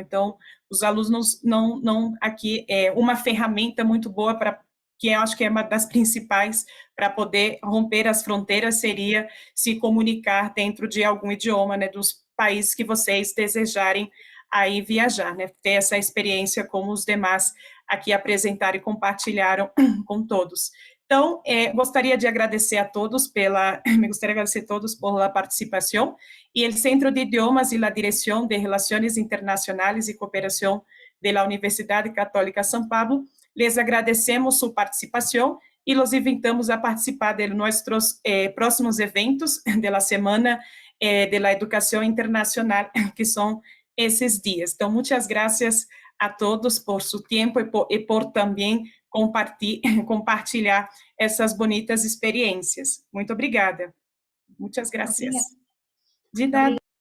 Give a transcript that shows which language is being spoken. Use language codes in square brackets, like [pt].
[pt] Então, os alunos aqui é uma ferramenta muito boa para que eu acho que é uma das principais para poder romper as fronteiras, seria se comunicar dentro de algum idioma, né, dos países que vocês desejarem aí viajar, né, ter essa experiência como os demais aqui apresentaram e compartilharam com todos. Então, gostaria de agradecer a todos [es] me gostaria de agradecer a todos por la participación, y el Centro de Idiomas y la Dirección de Relaciones Internacionales y Cooperación de la Universidad Católica San Pablo, les agradecemos su participación y los invitamos a participar de nuestros próximos eventos de la Semana de la Educación Internacional, que son esses dias. [pt] Então, muitas graças a todos por seu tempo e por também compartilhar essas bonitas experiências. Muito obrigada. Muitas graças. De nada.